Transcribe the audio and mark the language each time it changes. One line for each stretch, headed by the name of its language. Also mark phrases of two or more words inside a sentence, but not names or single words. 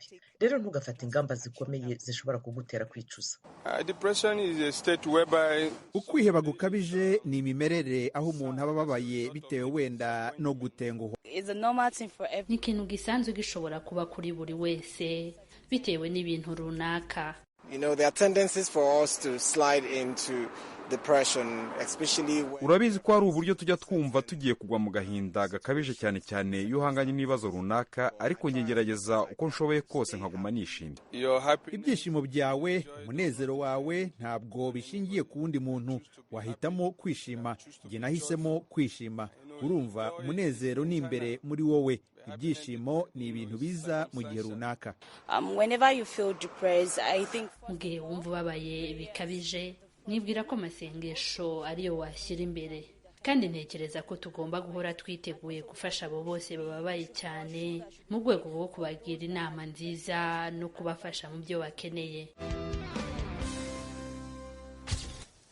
Kinyarwanda: Rero ntugafata ingamba zikomeye zishobora kugutera kwicuza. Ukwiheba gukabije ni imimerere aho umuntu aba ababaye bitewe wenda no gutenguha. Ni ikintu gisanzwe gishobora kuba kuri buri wese bitewe n'ibintu runaka.
English: There are tendencies for us to slide into depression, especially
Kinyarwanda: urabizi ko hari uburyo tujya twumva tugiye kugwa mu gahinda gakabije cyane cyane iyo uhanganye n'ibibazo runaka, ariko ngerageza uko nshoboye kose nkaguma nishimye. Ibyishimo byawe, umunezero wawe ntabwo bishingiye ku wundi muntu. Wahitamo kwishima. Njye nahisemo kwishima. Urumva, umunezero ni imbere muri wowe. Ibyishimo ni ibintu biza mu gihe runaka.
English: Whenever you feel depressed, I think
Kinyarwanda: mu gihe wumva ubabaye bikabije, nibwira ko amasengesho ariyo washyira imbere, kandi ntekereza ko tugomba guhora twiteguye gufasha abo bose bababaye cyane mu rwego rwo kubagira inama nziza no kubafasha mu byo bakeneye.